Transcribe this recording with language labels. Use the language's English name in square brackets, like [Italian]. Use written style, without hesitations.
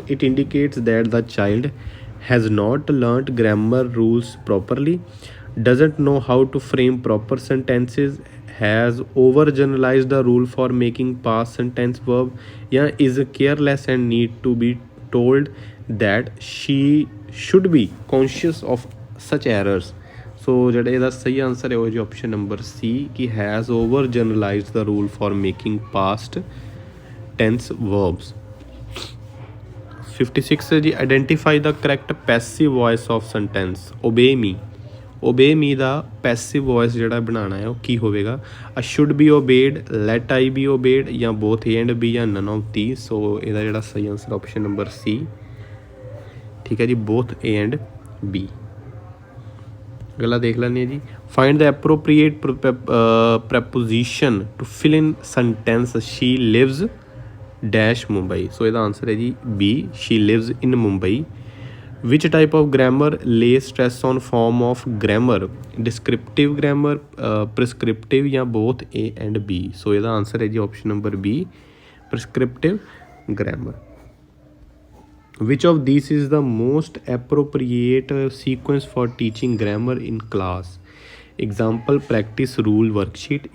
[English] It indicates that the child has not learnt grammar rules properly, doesn't know how to frame proper sentences, has overgeneralized the rule for making past tense verb, yeah, is careless and need to be told that she should be conscious of such errors. [Punjabi] ਸੋ ਜਿਹੜਾ ਇਹਦਾ ਸਹੀ answer ਹੈ ਉਹ ਜੀ option number ਸੀ, ਕਿ [English] Has overgeneralized the rule for making past tense verbs. 56 [Punjabi] ਹੈ ਜੀ, [English] Identify the correct passive voice of sentence. Obey me, obey me [Punjabi] ਦਾ passive voice ਜਿਹੜਾ ਬਣਾਉਣਾ ਹੈ ਉਹ ਕੀ ਹੋਵੇਗਾ? [English] ਆ should be obeyed, let I be obeyed, ਜਾਂ both A and B, ਜਾਂ none of the. [Punjabi] ਸੋ ਇਹਦਾ ਜਿਹੜਾ ਸਹੀ ਆਨਸਰ ਆਪਸ਼ਨ ਨੰਬਰ ਸੀ। ਠੀਕ ਹੈ ਜੀ, [English] Both A and B. [Punjabi] ਅਗਲਾ ਦੇਖ ਲੈਂਦੇ ਹਾਂ ਜੀ। [English] Find the appropriate preposition to fill in sentence she lives dash Mumbai. [Punjabi] ਸੋ ਇਹਦਾ ਆਨਸਰ ਹੈ ਜੀ B, [English] She lives in Mumbai. Which type of grammar lay stress on form of grammar? Descriptive grammar, prescriptive, ਜਾਂ both A and B. [Punjabi] ਸੋ ਇਹਦਾ ਆਨਸਰ ਹੈ ਜੀ option number B, ਪ੍ਰਿਸਕ੍ਰਿਪਟਿਵ grammar. [English] Which of these is the most appropriate sequence for teaching grammar in class? Example, practice, rule, worksheet.